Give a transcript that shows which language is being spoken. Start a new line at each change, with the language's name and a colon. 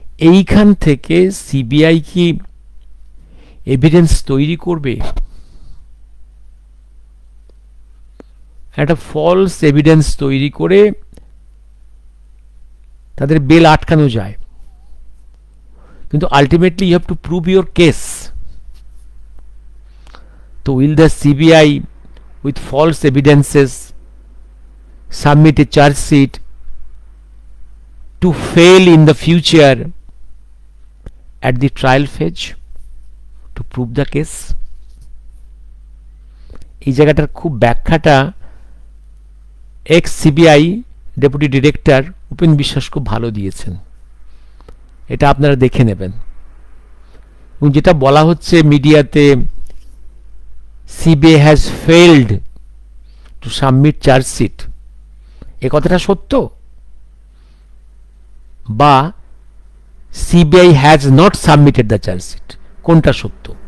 Bangla: এইখান থেকে সিবিআই কি এভিডেন্স তৈরি করবে? একটা ফলস এভিডেন্স তৈরি করে তাদের বেল আটকানো যায়, কিন্তু ultimately
English: You have to prove your case. তো will the CBI with false evidences submit a charge sheet to fail in the future at the trial phase to prove the case?
Bangla: এই জায়গাটার খুব ব্যাখ্যাটা x CBI deputy director Upen বিশ্বাস খুব ভালো দিয়েছেন, এটা আপনারা দেখে নেবেন। এবং যেটা বলা হচ্ছে মিডিয়াতে,
English: CBI has failed to submit charge sheet,
Bangla: এ কথাটা সত্য, বা
English: CBI has not submitted the charge sheet,
Bangla: কোনটা সত্য?